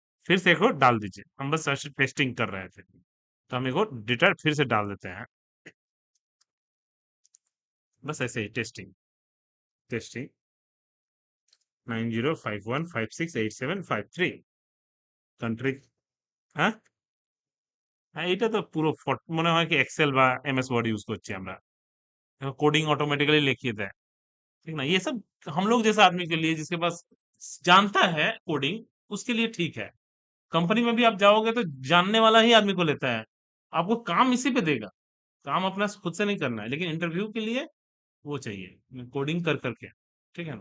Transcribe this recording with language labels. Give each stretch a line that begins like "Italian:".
Hindi: फिर से एक बार डाल दीजिए, हम बस टेस्टिंग कर रहे थे, तो हम एक बार डेटा फिर से डाल देते हैं। बस ऐसे ही टेस्टिंग, टेस्टिंग 9051568753 कंट्री।
Bangla: হ্যাঁ, হ্যাঁ, এটা তো পুরো মনে হয় কি এক্সেল বা এমএস ওয়ার্ড ইউজ করছি আমরা,
Hindi: कोडिंग ऑटोमेटिकली लिखिए दें। ठीक ना, ये सब हम लोग जैसा आदमी के लिए जिसके पास जानता है कोडिंग, उसके लिए ठीक है। कंपनी में भी आप जाओगे तो जानने वाला ही आदमी को लेता है, आपको काम इसी पे देगा। काम अपना खुद से नहीं करना है, लेकिन इंटरव्यू के लिए वो चाहिए कोडिंग कर करके। ठीक है ना?